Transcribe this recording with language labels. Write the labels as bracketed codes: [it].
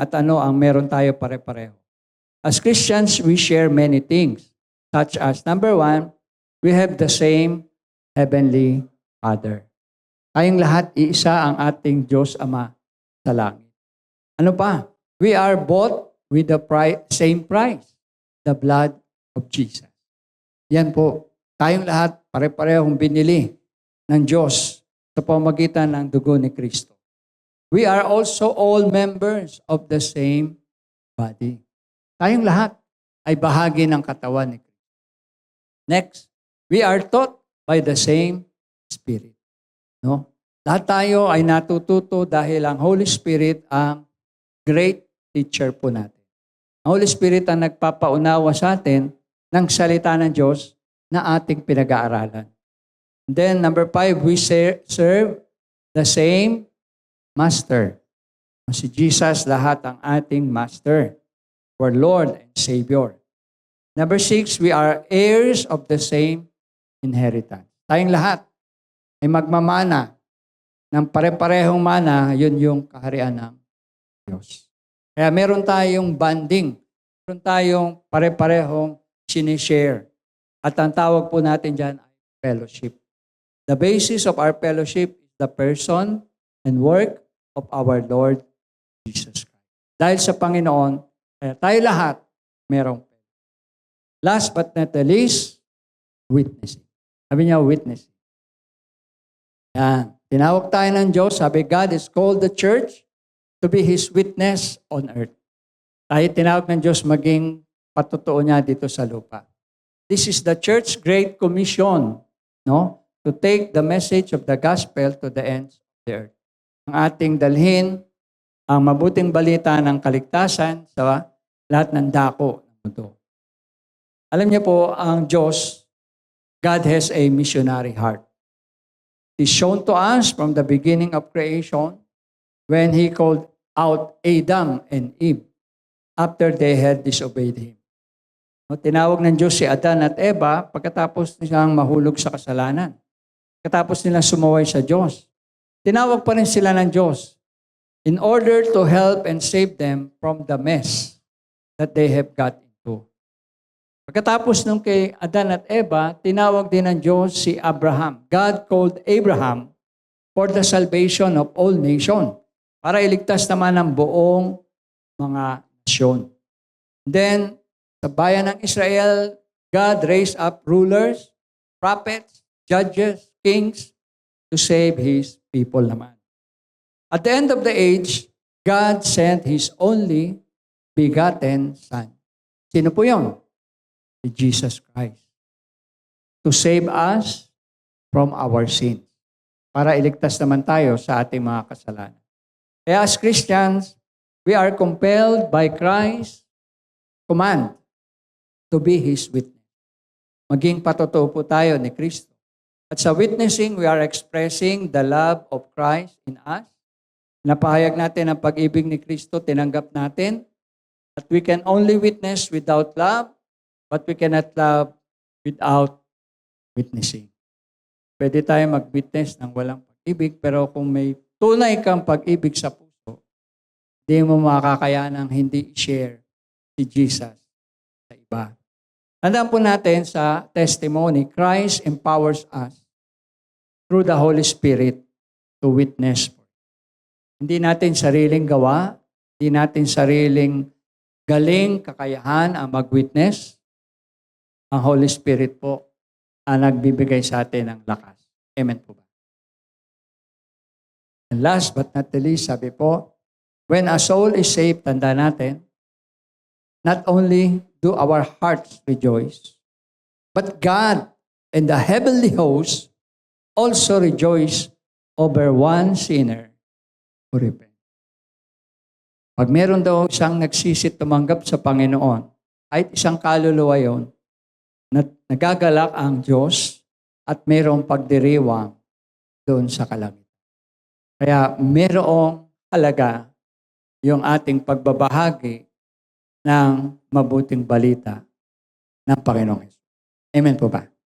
[tl] At ano ang meron tayo pare-pareho? [en] As Christians, we share many things. Such as, number 1, we have the same Heavenly Father. [tl] Tayong lahat, iisa ang ating Diyos Ama sa langit. Ano pa? [en] We are bought with the same price, the blood of Jesus. [tl] Yan po. Tayong lahat, pare-parehong binili ng Diyos sa pamamagitan ng dugo ni Kristo. [en] We are also all members of the same body. [tl] Tayong lahat ay bahagi ng katawan ni Kristo. [en] Next, we are taught by the same Spirit. [tl] No? Lahat tayo ay natututo dahil ang Holy Spirit ang great teacher po natin. Ang Holy Spirit ang nagpapaunawa sa atin ng salita ng Diyos na ating pinag-aaralan. [en] Then, number 5, we serve the same Master. [tl] Si Jesus, lahat ang ating Master, [en] our Lord and Savior. Number 6, we are heirs of the same inheritance. [tl] Tayong lahat ay magmamana ng pare-parehong mana, yun yung kaharian ng Diyos. Kaya meron tayong bonding, meron tayong pare-parehong sinishare. At ang tawag po natin dyan ay fellowship. [en] The basis of our fellowship is the person and work of our Lord Jesus Christ. [tl] Dahil sa Panginoon, tayo lahat merong fellowship. [en] Last but not the least, witnessing. [tl] Sabi niya, [en] witnessing. Yan. [tl] Tinawag tayo ng Diyos. Sabi, [en] God has called the church to be His witness on earth. [tl] Tayo tinawag ng Diyos maging patutuo niya dito sa lupa. [en] This is the church's great commission, [tl] no? [en] To take the message of the gospel to the ends of the earth. [tl] Ang ating dalhin ang mabuting balita ng kaligtasan sa lahat ng dako ng mundo. Alam niyo po, ang Diyos, [en] God has a missionary heart. It is shown to us from the beginning of creation when He called out Adam and Eve after they had disobeyed Him. [tl] Tinawag ng Diyos si Adan at Eva pagkatapos nilang mahulog sa kasalanan. Pagkatapos nilang sumaway sa Diyos. Tinawag pa rin sila ng Diyos [en] in order to help and save them from the mess that they have got into. [tl] Pagkatapos nung kay Adan at Eva, tinawag din ng Diyos si Abraham. [en] God called Abraham for the salvation of all nations, [tl] para iligtas naman ang buong mga nasyon. [en] Then, [tl] sa bayan ng Israel, [en] God raised up rulers, prophets, judges, kings to save His people [tl] naman. [en] At the end of the age, God sent His only begotten Son. [tl] Sino po yun? [en] Si Jesus Christ. To save us from our sins. [tl] Para iligtas naman tayo sa ating mga kasalanan. [en] Kaya as Christians, we are compelled by Christ's command to be His witness. [tl] maging patotoo po tayo ni Kristo. At sa [en] witnessing, we are expressing the love of Christ in us. [tl] Napahayag natin ang pag-ibig ni Kristo, tinanggap natin. [en] At we can only witness without love, but we cannot love without witnessing. [tl] Pwede tayo mag-witness ng walang pag-ibig, pero kung may tunay kang pag-ibig sa puso, hindi mo makakayanang hindi i-share si Jesus sa iba. Tandaan po natin sa [en] testimony, Christ empowers us through the Holy Spirit to witness. [tl] Hindi natin sariling gawa, hindi natin sariling galing, kakayahan ang mag-witness. Ang Holy Spirit po ang nagbibigay sa atin ng lakas. Amen po ba? [en] And last but not the least, [tl] sabi po, [en] when a soul is saved, [tl] tanda natin, [en] not only do our hearts rejoice, but God and the heavenly hosts also rejoice over one sinner who repents. [tl] Pag meron daw isang nagsisit tumanggap sa Panginoon, kahit isang kaluluwa yon, nagagalak ang Diyos at mayroong pagdiriwang doon sa kalangitan. Kaya mayroong halaga yung ating pagbabahagi ng mabuting balita ng Panginoong Hesus. Amen po ba?